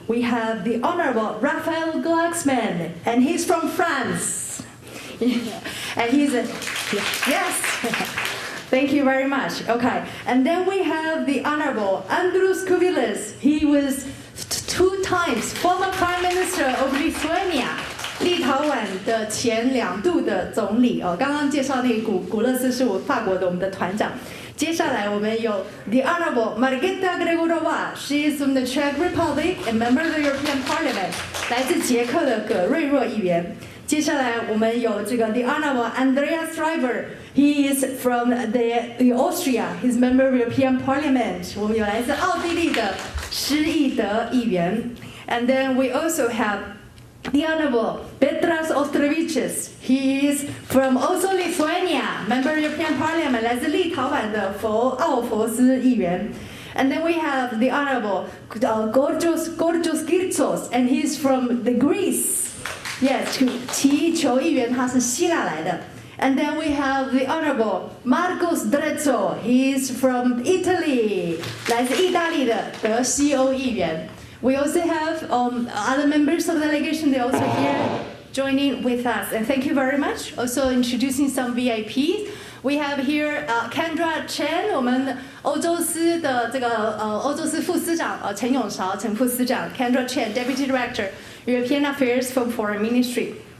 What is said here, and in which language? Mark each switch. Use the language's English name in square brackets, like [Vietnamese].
[English] We have the Honorable Raphael Glucksmann, and he's from France. And he's a, yes. Thank you very much. Okay, and then we have the Honorable Andrius Kubilius. He was 2 times former Prime Minister of Lithuania. [Chinese] 立陶宛的前2度的总理哦，刚刚介绍那个古勒斯是法国的我们的团长。接下来我们有 [English] the Honorable [Chinese] Margita Gregorova. [English] She is from the Czech Republic and member of the European Parliament. [Chinese] 来自捷克的葛瑞若议员。接下来我们有这个 [English] the Honorable [Chinese] Andreas Schreiber. [English] He is from the Austria. He's member of European Parliament. [Chinese] 我们有来自奥地利的施义德议员。 [English] And then we also have the Honorable Petras Ostrevičius. He is from also Lithuania, member of European Parliament. [Chinese] 来自立陶宛的奥佛斯议员。 [English] And then we have the Honorable Georgios Kirtsos, and he's from the Greece. [Chinese] Yes, 提球议员他是希腊来的。 [English] And then we have the Honorable Marcos Drezzo. He is from Italy. [Chinese] 来自意大利的德西欧议员。 [English] We also have other members of the delegation. They're also here joining with us. And thank you very much. Also introducing some VIPs. we have here Kendra Chen， [Chinese] 我们欧洲司的这个欧洲司副司长陈永韶陈副司长 [English] Kendra Chen, Deputy Director, European Affairs from Foreign Ministry.